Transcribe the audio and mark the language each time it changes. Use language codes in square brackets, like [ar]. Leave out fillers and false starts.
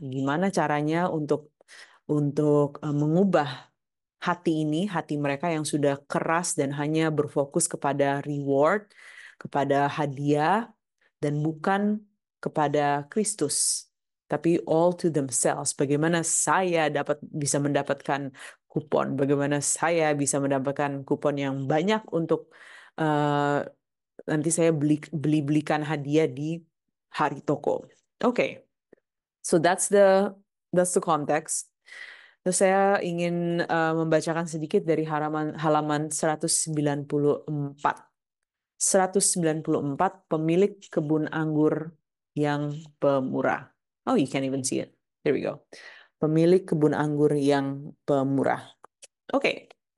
[id] Gimana caranya untuk mengubah hati ini, hati mereka yang sudah keras dan hanya berfokus kepada reward, kepada hadiah, dan bukan kepada Kristus, tapi [en] all to themselves. [id] Bagaimana saya bisa mendapatkan kupon, bagaimana saya bisa mendapatkan kupon yang banyak untuk nanti saya belikan hadiah di hari toko. [en] Okay, so that's the context. [id] Terus saya ingin membacakan sedikit dari halaman 194. 194, pemilik kebun anggur yang pemurah. [en] Oh, you can't even see it. There we go. [id] Pemilik kebun anggur yang pemurah. Oke.